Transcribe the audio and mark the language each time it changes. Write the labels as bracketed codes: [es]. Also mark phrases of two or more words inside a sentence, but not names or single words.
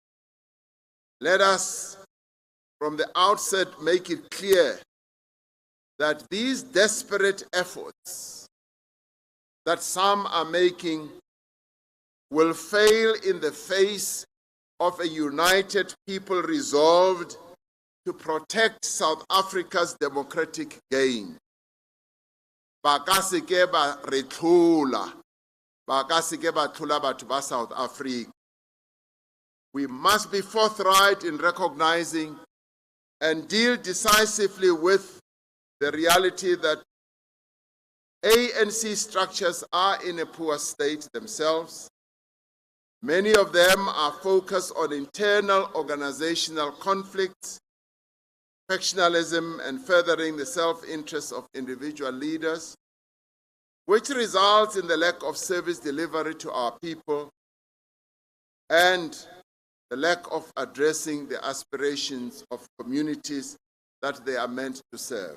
[en] Let us, from the outset, make it clear that these desperate efforts that some are making will fail in the face of a united people resolved to protect South Africa's democratic gain. [tn] Ba ka se ke ba re tlhola, ba ka se ke ba tlhola batho ba South Africa. [en] We must be forthright in recognizing and deal decisively with the reality that ANC structures are in a poor state themselves. Many of them are focused on internal organizational conflicts, factionalism, and furthering the self-interest of individual leaders, which results in the lack of service delivery to our people and the lack of addressing the aspirations of communities that they are meant to serve.